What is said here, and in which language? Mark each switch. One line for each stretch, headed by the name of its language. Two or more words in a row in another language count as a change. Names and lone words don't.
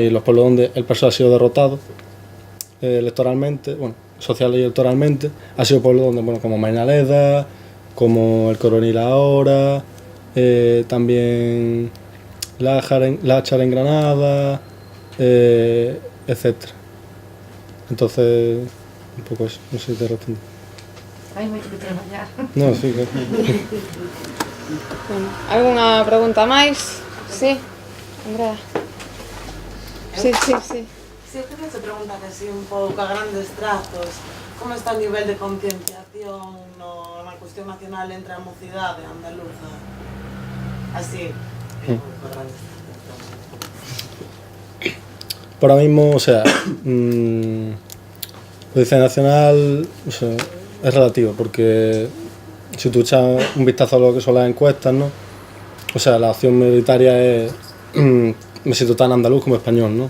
Spanish: Y los pueblos donde el PSOE ha sido derrotado electoralmente, bueno, social y electoralmente, ha sido pueblos donde, bueno, como Mainaleda, como el Coronil ahora, también Láchar en Granada, etc. Entonces, un poco eso, no sé si te respondo.
Galician: Hai moito que traballar.
Spanish: No, sí, claro.
Galician: Bueno, algunha pregunta máis?
Spanish: Sí, Andrea. Sí.
Galician: Si eu queria te preguntar así un pouco a grandes trazos, como está o nivel de concienciación na cuestión nacional entre a mocidade andaluza? Así, a grandes trazos.
Spanish: Por ahora mismo, o sea, Policía Nacional, o sea, es relativo, porque si tú echas un vistazo a lo que son las encuestas, ¿no? O sea, la opción mayoritaria es me siento tan andaluz como español, ¿no?